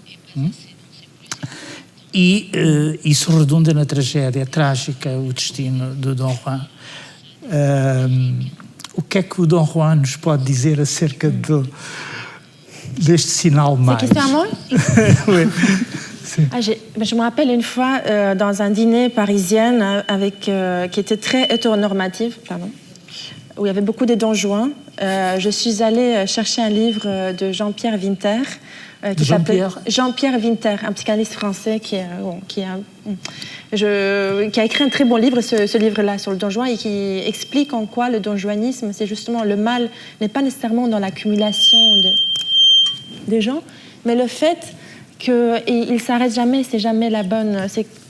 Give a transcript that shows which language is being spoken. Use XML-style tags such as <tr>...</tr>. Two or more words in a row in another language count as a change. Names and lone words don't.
<pt>E isso redunda na tragédia trágica, o destino do Dom Juan. O que é que o Dom Juan nos pode dizer acerca deste sinal mais?</pt> <fr>C'est question à moi? Oui. Je me rappelle une fois dans un dîner parisien qui était très hétéronormatif, où il y avait beaucoup de Don Juan. Je suis allée chercher un livre de Jean-Pierre Winter, qui s'appelle Jean-Pierre Winter, un psychanalyste français qui a écrit un très bon livre, ce livre-là, sur le Don Juan, et qui explique en quoi le donjuanisme, c'est justement le mal, n'est pas nécessairement dans l'accumulation des gens, mais le fait qu'il ne s'arrête jamais, c'est jamais la bonne...</fr>